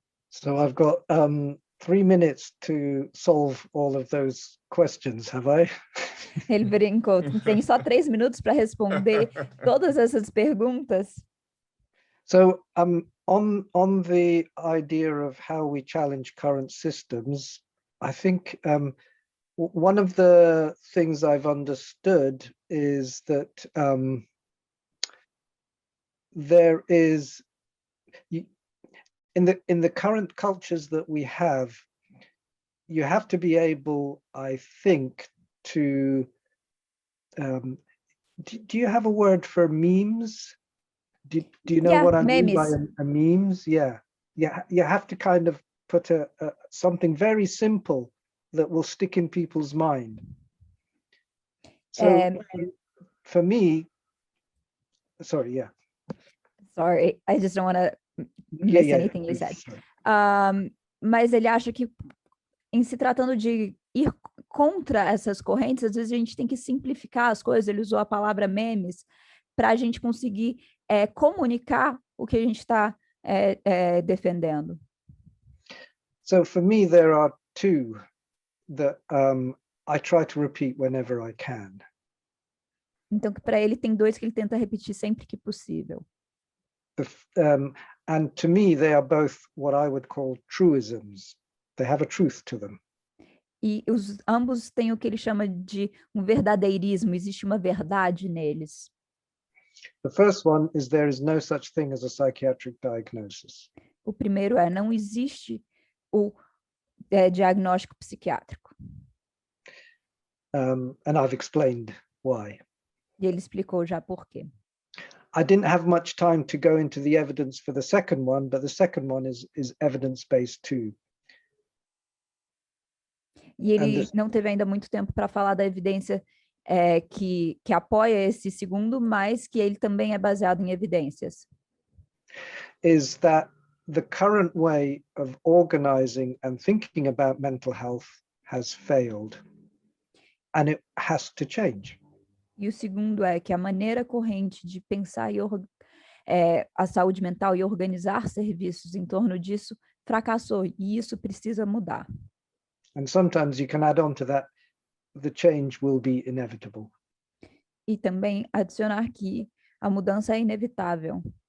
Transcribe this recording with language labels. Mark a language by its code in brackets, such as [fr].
[en] So I've got 3 minutes to solve all of those questions, have I? [pt] Ele brincou, tem só 3 minutos para responder todas essas perguntas. [en] So on the idea of how we challenge current systems, I think one of the things I've understood is that there is, in the current cultures that we have, you have to be able, I think, to do you have a word for memes? Do you know what I mean by a memes? Yeah, you have to kind of put something very simple that will stick in people's mind. So for me, sorry, I just don't want to miss anything you said. [pt] Mas ele acha que, em se tratando de ir contra essas correntes, às vezes a gente tem que simplificar as coisas. Ele usou a palavra memes para a gente conseguir comunicar o que a gente está defendendo. [en] So for me, there are two that I try to repeat whenever I can. [pt] Então, para ele, tem 2 que ele tenta repetir sempre que possível. [en] And to me, they are both what I would call truisms. They have a truth to them. [pt] E ambos têm o que ele chama de um verdadeirismo, existe uma verdade neles. [en] The first one is there is no such thing as a psychiatric diagnosis. [pt] O primeiro não existe o diagnóstico psiquiátrico. [en] And I've explained why. [pt] E ele explicou já por quê. [en] I didn't have much time to go into the evidence for the second one, but the second one is evidence-based too. [pt] E ele não teve ainda muito tempo para falar da evidência que apoia esse segundo, mas que ele também é baseado em evidências. [en] Is that the current way of organizing and thinking about mental health has failed, and it has to change. [pt] E o segundo é que a maneira corrente de pensar a saúde mental e organizar serviços em torno disso fracassou, e isso precisa mudar. [en] And sometimes you can add on to that, the change will be inevitable. [pt] E também adicionar que a mudança é inevitável.